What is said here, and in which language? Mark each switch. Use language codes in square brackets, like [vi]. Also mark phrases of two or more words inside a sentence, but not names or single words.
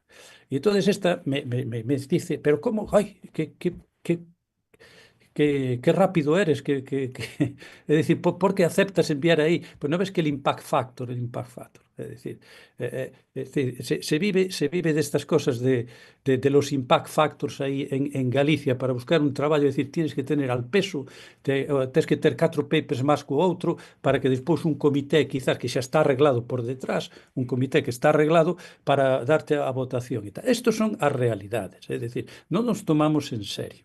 [gl] E entón [es] esta me dice, pero como, [gl] ai, que rápido eres, é dicir, por que aceptas enviar aí? Pois non ves que el [en] impact factor, [gl] é dicir, se vive destas cosas [es] de los [en] impact factors [gl] aí en Galicia para buscar un traballo, é dicir, [es] tienes que tener al peso, [gl] tens que ter 4 papers máis que o outro para que despois un comité, quizás que xa está arreglado por detrás, un comité que está arreglado para darte a votación e tal. Estos son as realidades, é dicir, non nos tomamos en serio.